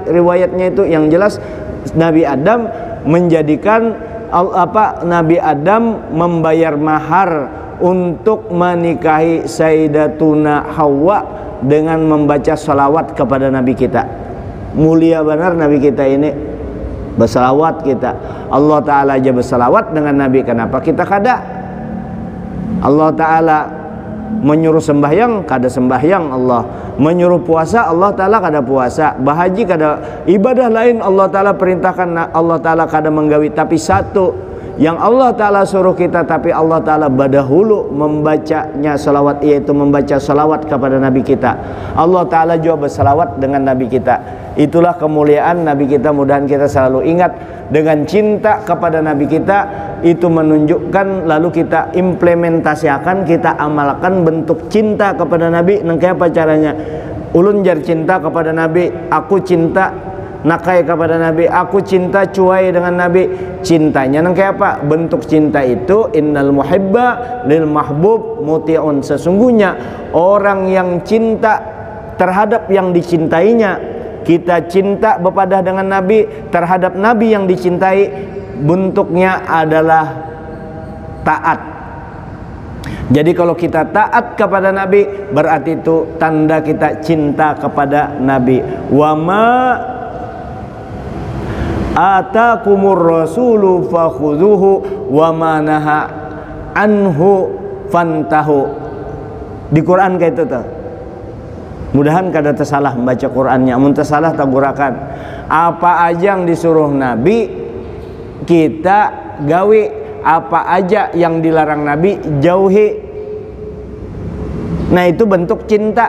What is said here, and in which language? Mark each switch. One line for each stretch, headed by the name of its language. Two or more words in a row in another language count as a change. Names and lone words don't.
Indonesian: Riwayatnya itu yang jelas Nabi Adam menjadikan Nabi Adam membayar mahar untuk menikahi Sayyidatuna Hawa dengan membaca salawat kepada Nabi kita. Mulia benar Nabi kita ini, bersalawat kita.
Banjar: Allah Ta'ala aja bersalawat dengan Nabi, kenapa kita kada? Allah Ta'ala menyuruh sembahyang, kada sembahyang Allah. Menyuruh puasa, Allah Ta'ala kada puasa. Bahaji kada, ibadah lain Allah Ta'ala perintahkan, Allah Ta'ala kada menggawi. Tapi satu yang Allah Ta'ala suruh kita, tapi Allah Ta'ala badahulu membacanya salawat,
Indonesian: yaitu membaca salawat kepada Nabi kita. Allah Ta'ala juga bersalawat dengan Nabi kita. Itulah kemuliaan Nabi kita. Mudahan kita selalu ingat dengan cinta kepada Nabi kita. Itu menunjukkan, lalu kita implementasikan, kita amalkan bentuk cinta kepada Nabi.
Banjar: Nengke apa caranya? Ulun jar cinta kepada Nabi, aku cinta nakai kepada Nabi, aku cinta cuai dengan Nabi. Cintanya nengke apa? Bentuk cinta itu
Arabic: innal muhibba lil mahbub muti'un.
Indonesian: Sesungguhnya orang yang cinta terhadap yang dicintainya, kita cinta berpadah dengan Nabi terhadap Nabi yang dicintai, bentuknya adalah taat. Jadi kalau kita taat kepada Nabi, berarti itu tanda kita cinta kepada Nabi.
Arabic: Wa ma atakumur rasulu fakhudhuhu wa ma naha anhu fantahu.
Banjar: Di Quran kayak itu tuh. Mudahan kada tersalah membaca Qur'annya. Mun tersalah tagurakan. Apa aja yang disuruh Nabi kita gawe, apa aja yang dilarang Nabi jauhi.
Indonesian: Nah itu bentuk cinta.